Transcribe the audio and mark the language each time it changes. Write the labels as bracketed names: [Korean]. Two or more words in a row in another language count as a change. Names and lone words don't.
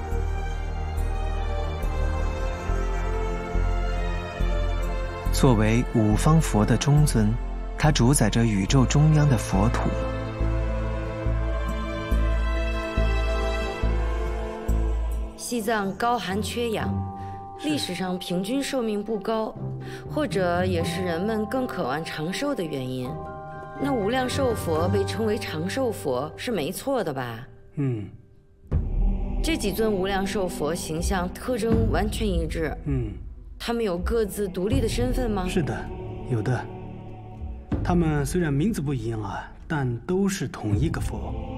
[Chinese] 作為五方佛的中尊，它主宰着宇宙中央的佛土。西藏高寒缺氧，歷史上平均壽命不高，或者也是人們更渴望長壽的原因。那無量壽佛被稱為長壽佛是沒錯的吧？這幾尊無量壽佛形象特徵完全一致。他們有各自獨立的身份嗎？是的，有的。他們雖然名字不一樣啊，但都是同一個佛。